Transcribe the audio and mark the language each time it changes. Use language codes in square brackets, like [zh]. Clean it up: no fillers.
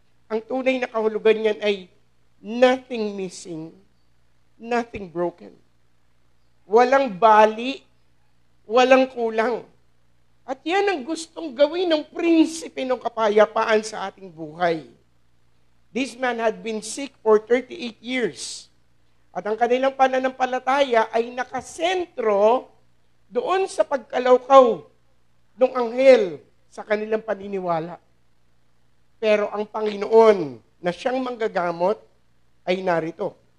[tl] Ang tunay na kahulugan niyan ay [en] nothing missing, nothing broken. [tl] Walang bali, walang kulang. At yan ang gustong gawin ng prinsipe ng kapayapaan sa ating buhay. [en] This man had been sick for 38 years. [tl] At ang kanilang pananampalataya ay nakasentro doon sa pagkalawkaw ng anghel sa kanilang paniniwala. Pero ang Panginoon na siyang manggagamot ay narito.